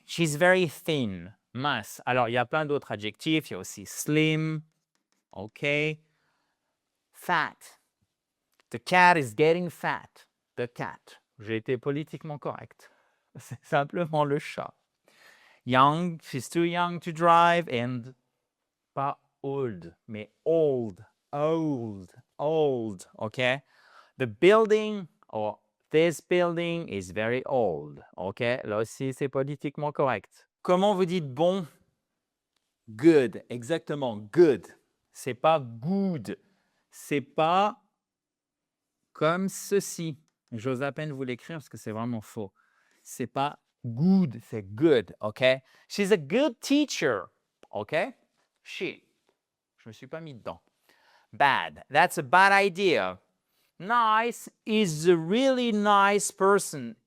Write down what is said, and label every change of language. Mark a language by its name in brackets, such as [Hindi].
[English] She's very thin, [French] mince. Alors, il y a plein d'autres adjectifs. Il y a aussi slim, OK. Fat. [English] The cat is getting fat. The cat. [French] J'ai été politiquement correct. C'est simplement le chat. [English] Young, she's too young to drive, and pas old, mais old, OK? The building, or this building is very old, OK? [French] Là aussi, c'est politiquement correct. Comment vous dites bon? Good, exactement, good. C'est pas good. C'est pas comme ceci. J'ose à peine vous l'écrire parce que c'est vraiment faux. C'est pas good, c'est good, OK? [English] She's a good teacher, OK? She. [French] Je me suis pas mis dedans. [English] Bad, that's a bad idea. Nice is a really nice person.